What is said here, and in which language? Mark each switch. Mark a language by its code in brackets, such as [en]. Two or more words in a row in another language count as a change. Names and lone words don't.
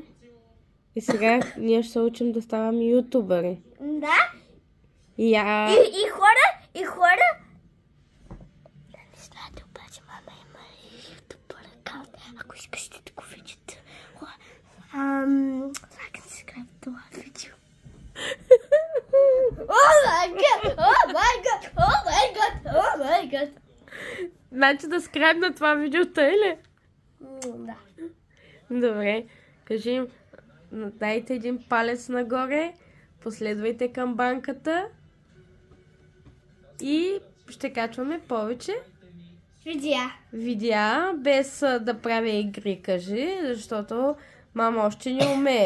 [bg] И сега ние ще се учим да ставаме ютубъри. Да. И хора. Да не знаете, обаче мама има ютубър акаунт. Ако искаш да го видите. Лайк и subscribe това видео. [en] Oh my god. [bg] Значи да скребна това видео, тъй ли? Да. Добре. Кажи им, дайте един палец нагоре, последвайте камбанката и ще качваме повече видеа, без да правя игри, кажи, защото мама още не умее.